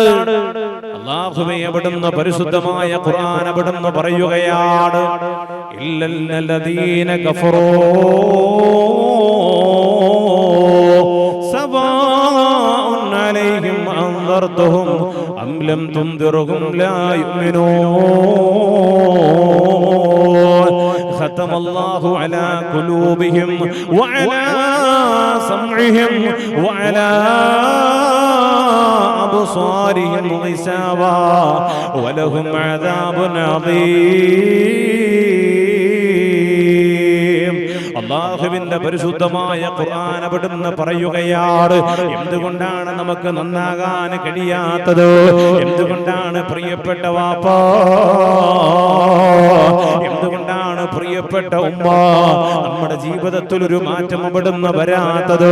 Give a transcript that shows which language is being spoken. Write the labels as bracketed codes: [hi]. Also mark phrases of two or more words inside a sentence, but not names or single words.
[ml] അല്ലാഹുവേ, അവിടുന്ന് പരിശുദ്ധമായ ഖുർആൻ അവിടുന്ന് പറയുകയാണ്, [ar] إلا الذين كفروا سواء عليهم أأنذرتهم أم لم تنذرهم لا يؤمنون ختم الله على قلوبهم وعلى سمعهم وعلى أبصارهم غشاوة ولهم عذاب عظيم. [ml] അല്ലാഹുവിന്റെ പരിശുദ്ധമായ ഖുർആൻ അവിടുന്ന് പറയുകയാണ്, എന്തുകൊണ്ടാണ് നമുക്ക് നന്നാകാൻ കഴിയാത്തത്? എന്തുകൊണ്ടാണ് പ്രിയപ്പെട്ട വാപ്പാ, എന്തുകൊണ്ടാണ് പ്രിയപ്പെട്ട ഉമ്മ നമ്മുടെ ജീവിതത്തിൽ ഒരു മാറ്റം അവിടുന്ന് വരാത്തത്?